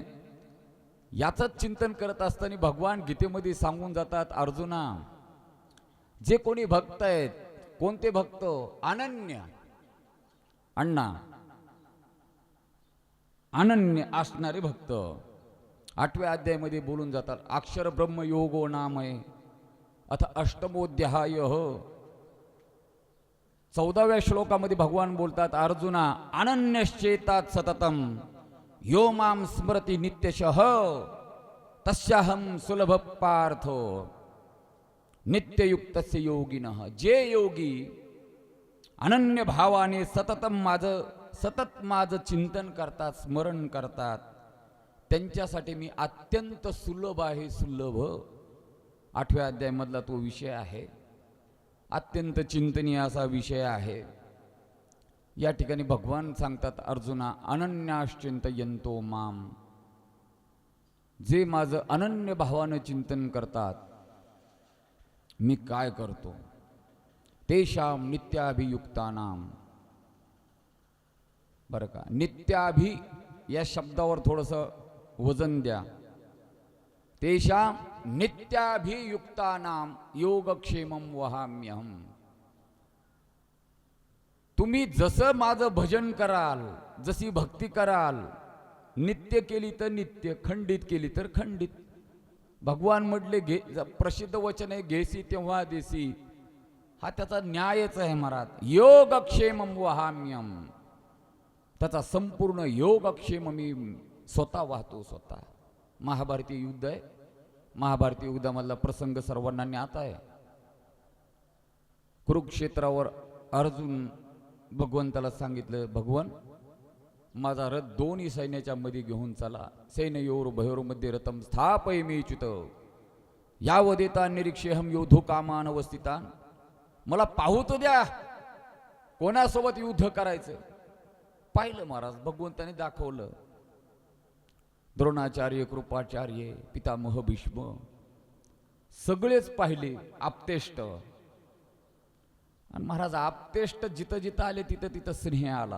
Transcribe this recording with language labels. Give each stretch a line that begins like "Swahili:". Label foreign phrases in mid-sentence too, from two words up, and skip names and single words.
Marathi: याचंच चिंतन करत असताना भगवान गीतेमध्ये सांगून जातात, अर्जुना, जे कोणी भक्त आहेत, कोणते भक्त? अनन्य. अण्णा, अनन्य असणारे भक्त. 8व्या अध्यायामध्ये बोलून जातात.
Sanskrit: अक्षर ब्रह्म योगो नामय अथ अष्टमोध्याय.
Marathi: 14व्या श्लोकामध्ये भगवान बोलतात, अर्जुना
Sanskrit: अनन्यश्चेतात सततम यो माम स्मरति नित्यशः तस्याहम सुलभ पार्थ. नित्ययुक्तस्य योगिनः,
Marathi: जे योगी अनन्य भावाने सतत माझं चिंतन करतात, स्मरण करतात, त्यांच्यासाठी मी अत्यंत सुलभ आहे. सुलभ 8व्या अध्यायामधला तो विषय आहे. अत्यंत चिंतनीय असा विषय आहे. या ठिकाणी भगवान सांगतात अर्जुना,
Sanskrit: अनन्याश्चिंतयन्तो माम,
Marathi: जे माझं अनन्य भावानं चिंतन करतात, मी काय करतो.
Sanskrit: तेषाम नित्याभियुक्तानाम.
Marathi: बरं का, नित्याभि या शब्दावर थोडंसं वजन द्या.
Sanskrit: तेषाम नित्याभियुक्तानाम योगक्षेमं वहाम्यहम.
Marathi: तुम्ही जसं माझं भजन कराल, जशी भक्ती कराल, नित्य केली तर नित्य, खंडित केली तर खंडित. भगवान म्हटले प्रसिद्ध वचन आहे, घेसी तेव्हा देसी. हा त्याचा न्यायच आहे महाराज.
Sanskrit: योगक्षेमं वहाम्यम,
Marathi: त्याचा संपूर्ण योगक्षेम मी स्वतः वाहतो. स्वतः महाभारतीय युद्ध आहे. महाभारतीय युद्धामधला प्रसंग सर्वांना ज्ञात आहे. कुरुक्षेत्रावर अर्जुन भगवंताला सांगितलं, भगवान माझा रथ दोन्ही सैन्याच्या मध्ये घेऊन चला.
Sanskrit: सैन्ययोर भयोर मध्ये रथम स्थापयमीच्युत यावदेता निरीक्षेहम योधो कामान अवस्थितान.
Marathi: मला पाहू तर द्या कोणासोबत युद्ध करायचं. पाहिलं महाराज, भगवंताने दाखवलं. द्रोणाचार्य, कृपाचार्य, पितामह भीष्म सगळेच पाहिले. आप्तेष्ट, आणि महाराज आप्तेष्ट जिथं जिथं आले तिथं तिथं स्नेह आला.